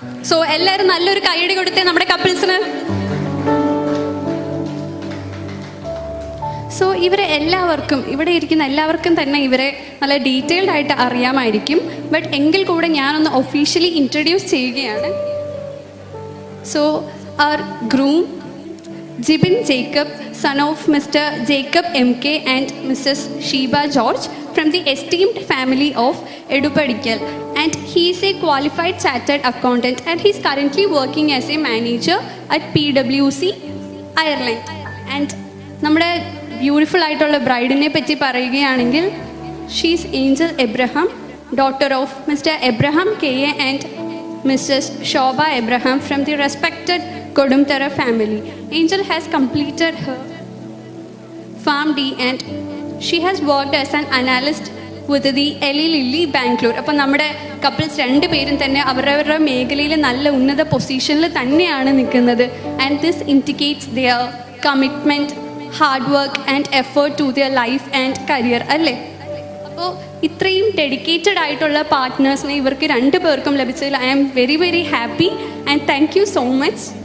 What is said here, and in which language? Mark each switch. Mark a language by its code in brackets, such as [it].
[ml] So എല്ലാവരും നല്ലൊരു കൈയടി കൊടുത്തേ നമ്മുടെ കപ്പിൾസിന്. സോ ഇവരെ എല്ലാവർക്കും, ഇവിടെ ഇരിക്കുന്ന എല്ലാവർക്കും തന്നെ ഇവരെ നല്ല ഡീറ്റെയിൽഡ് ആയിട്ട് അറിയാമായിരിക്കും. ബട്ട് എങ്കിൽ കൂടെ ഞാനൊന്ന് ഒഫീഷ്യലി ഇൻട്രൊഡ്യൂസ് ചെയ്യുകയാണ്. [en] So our groom Jibin Jacob, son of Mr. Jacob M.K. and Mrs. Sheba George from the esteemed family of Edupadikal, and he is a qualified chartered accountant and he is currently working as a manager at PwC, Ireland. [ml] And നമ്മുടെ beautiful ആയിട്ടുള്ള ബ്രൈഡിനെ പറ്റി പറയുകയാണെങ്കിൽ [en] She's Angel Abraham, daughter of mister Abraham K.A. and Mrs. Shoba Abraham from the respected Kodumtara family. Angel has completed her Farm D and she has worked as an analyst with the Eli Lilly Bangalore. [ml] അപ്പോൾ നമ്മുടെ couples രണ്ടുപേരും തന്നെ അവരവരുടെ മേഖലയിൽ നല്ല ഉന്നത പൊസിഷനിൽ തന്നെയാണ് നിൽക്കുന്നത്. [en] And this indicates their commitment, hard work and effort to their life and career അല്ലേ. [ml] അപ്പോൾ ഇത്രയും ഡെഡിക്കേറ്റഡ് ആയിട്ടുള്ള പാർട്ട്നേഴ്സിനെ ഇവർക്ക് രണ്ടു പേർക്കും ലഭിച്ചതിൽ [en] I am very very happy and thank you so much.